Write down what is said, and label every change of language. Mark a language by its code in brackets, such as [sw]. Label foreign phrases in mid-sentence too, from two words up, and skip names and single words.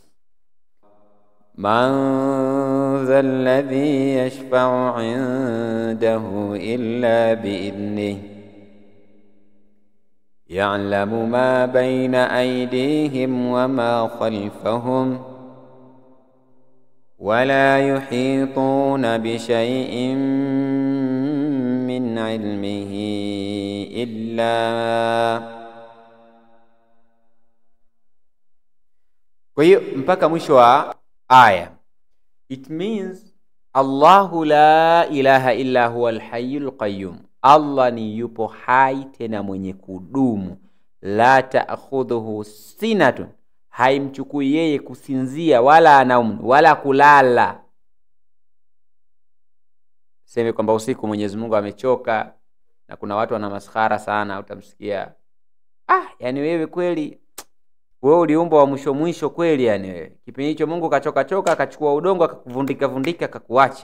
[ar] من ذا الذي يشفع عنده إلا بإذنه يعلم ما بين أيديهم وما خلفهم ولا يحيطون بشيء من علمه إلا. [sw] Kwa hiyo mpaka mwisho wa aya, [en] it means [ar] الله لا إله إلا هو الحي القيوم. [sw] Allah ni yupo hai tena mwenye kudumu. [ar] لا تأخذه سنة, [sw] haimchukui yeye kusinzia, wala naumu, wala kulala. Sema kwamba usiku Mwenyezi Mungu amechoka, na kuna watu wana maskhara sana, utamsikia yani wewe kweli wewe uliumbwa wa mwisho mwisho kweli, yani wewe kipindi hicho Mungu kachoka akachukua udongo akakuvundika akakuacha.